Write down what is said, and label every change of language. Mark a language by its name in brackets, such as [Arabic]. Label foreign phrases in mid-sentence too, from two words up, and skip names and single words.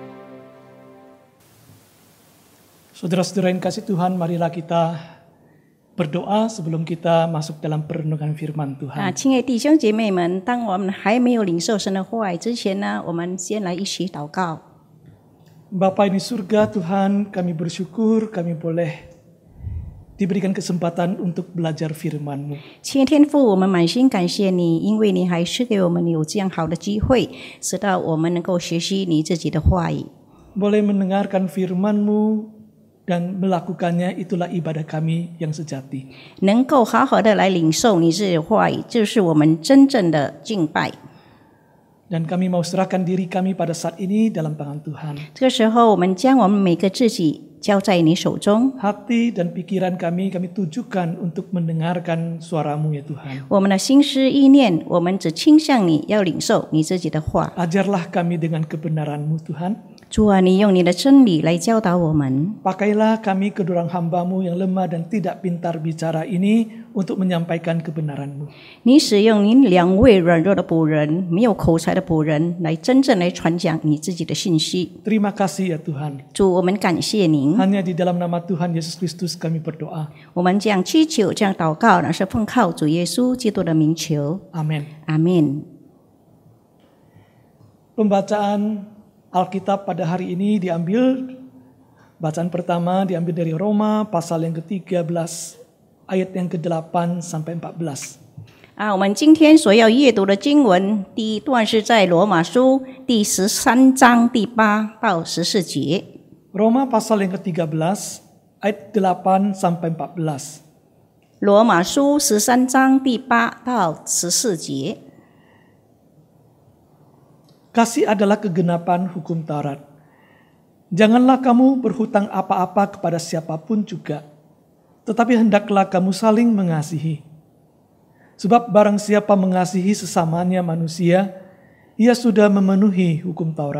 [Indonesian] Saudara-saudara yang kasih Tuhan, marilah kita berdoa sebelum kita masuk dalam perenungan firman Tuhan. [Chinese] 亲爱的弟兄姐妹们，当我们还没有领受神的话语之前呢，我们先来一起祷告。 [Indonesian] Bapa di surga Tuhan, kami bersyukur kami boleh diberikan kesempatan untuk belajar firman-Mu. [Chinese] 亲爱天父，我们满心感谢你，因为你还是给我们有这样好的机会，使到我们能够学习你自己的话语。 [Indonesian] Boleh mendengarkan firman-Mu dan melakukannya, itulah ibadah kami yang sejati. [Chinese] 能够好好的来领受你自己的话语，就是我们真正的敬拜。 [Indonesian] Dan kami mau serahkan diri kami pada saat ini dalam tangan Tuhan. [Chinese] 这个时候，我们将我们每个自己交在你手中， [Indonesian] Hati dan pikiran kami tujukan untuk mendengarkan suara-Mu ya Tuhan. [Chinese] 我们的心思意念，我们只倾向你，要领受你自己的话。 [Indonesian] Ajarlah kami dengan kebenaran-Mu Tuhan. [Chinese] 主啊，你用你的真理来教导我们。 [Indonesian] Pakailah kami kedua hamba-Mu yang lemah dan tidak pintar bicara ini untuk menyampaikan kebenaran-Mu. [Chinese] 你使用你两位软弱的仆人，没有口才的仆人，来真正来传讲你自己的信息。 [Indonesian] Terima kasih ya Tuhan. [Chinese] 主，我们感谢您。 [Indonesian] Hanya di dalam nama Tuhan Yesus Kristus kami berdoa. [Chinese] 我们这样祈求，这样祷告，那是奉靠主耶稣基督的名求。 [Indonesian] Amin. [Chinese] 阿门。 [Indonesian] Pembacaan Alkitab pada hari ini bacaan pertama diambil dari Roma pasal yang ke-13 ayat yang ke-8 sampai 14. [Chinese] 我们今天所要阅读的经文，第一段是在罗马书第13章第8到14节。 [Indonesian] Roma pasal yang ke-13 ayat 8 sampai 14. [Chinese] 罗马书13章第8到14节。 [Indonesian] Kasih adalah kegenapan hukum Taurat. Janganlah kamu berhutang apa-apa kepada siapapun juga, tetapi hendaklah kamu saling mengasihi. Sebab barang siapa mengasihi sesamanya manusia, ia sudah memenuhi hukum Taurat.